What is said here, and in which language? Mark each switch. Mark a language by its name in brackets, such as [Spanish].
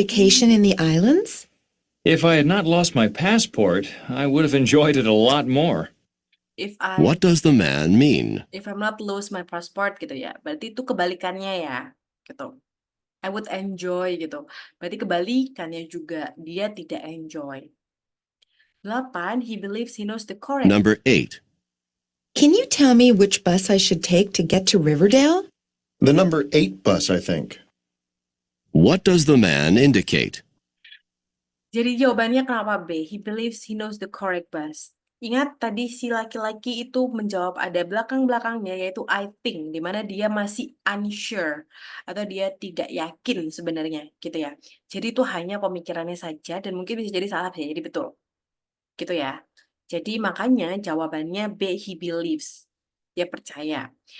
[English] Vacation in the islands? If I had not lost my passport, I would have enjoyed it a lot more. if I What does the man mean? if I'm not lose my passport [Indonesian] gitu ya. Berarti itu kebalikannya ya. Gitu. [English] I would enjoy [Indonesian] gitu. Berarti kebalikannya juga, dia tidak enjoy. [English] 8, he believes he knows the correct. Number 8. Can you tell me which bus I should take to get to Riverdale? The number 8 bus, I think. What does the man indicate? [Indonesian] Jadi jawabannya kenapa B? [English] He believes he knows the correct bus. [Indonesian] Ingat tadi si laki-laki itu menjawab ada belakang-belakangnya yaitu [English] I think, [Indonesian] di mana dia masih unsure atau dia tidak yakin sebenarnya gitu ya. Jadi itu hanya pemikirannya saja dan mungkin bisa jadi salah bisa jadi betul. Gitu ya. Jadi makanya jawabannya B, [English] he believes. [Indonesian] Dia percaya.